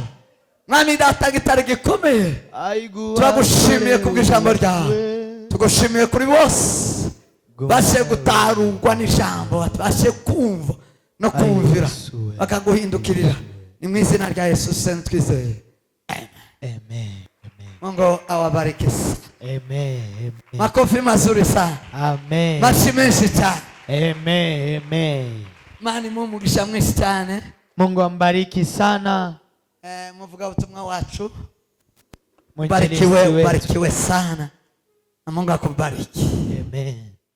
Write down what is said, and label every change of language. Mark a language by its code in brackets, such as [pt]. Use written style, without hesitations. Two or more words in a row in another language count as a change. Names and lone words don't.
[rw] Mwami data gitare gikomeye, turagushimiye kubw'ijambo ryawe, tugushimiye kuri bose bashe gutarurwa n'ijambo, bashe kumva no kumvira bakaguhindukirira. Ni mu izina rya Yesu senze twizeye, amen. [sw] Mungu awabariki sana. Amen. Makofi mazuri sana. Amen. [rw] Mashi menshi cyane. Amen. Mani mumugisha mwinshi cyane. [sw] Mungu ambariki sana. [rw] Muvuga ubutumwa wacu, [sw] Mwinjilisti wetu. barikiwe sana na Mungu akubariki. Amen.